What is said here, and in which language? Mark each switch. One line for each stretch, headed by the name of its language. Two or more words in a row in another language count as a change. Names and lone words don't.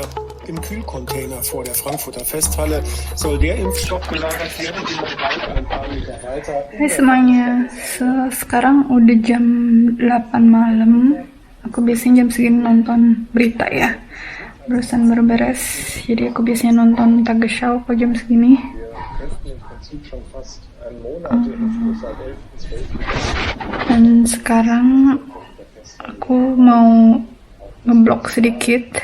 German: Im Kühlcontainer vor der Frankfurter Festhalle soll der Impfstoff gelagert werden, den noch weiter ein paar Meter weiter.
Indonesian: Hai semuanya, sekarang udah jam 8 malam. Aku biasanya jam segini nonton berita ya. Barusan baru beres, jadi aku biasanya nonton Tagesschau kalau jam segini. Dan sekarang aku mau ngeblog sedikit.